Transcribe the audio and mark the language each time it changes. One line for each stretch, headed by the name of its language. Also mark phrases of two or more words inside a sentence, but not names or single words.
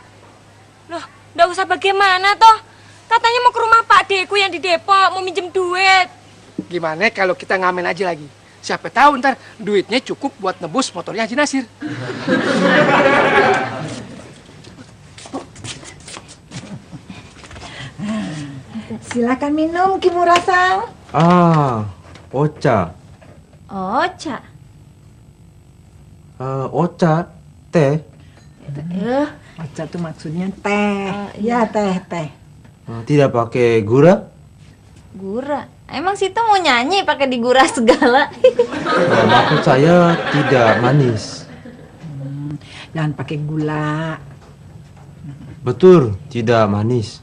Indonesian: Loh, ndak usah bagaimana toh? Katanya mau ke rumah Pak Deku yang di Depok, mau minjem duit. Gimana kalau kita ngamen aja lagi? Siapa tahu ntar duitnya cukup buat nebus motornya Haji Nasir. Silakan minum, Kimura-san. Ocha. Ocha. Ocha, teh. Ocha tuh maksudnya teh. Ya, teh. Tidak pakai gula? Gura. Emang situ mau nyanyi pakai digura segala? Maksud saya tidak manis. Jangan pakai gula. Betul, tidak manis.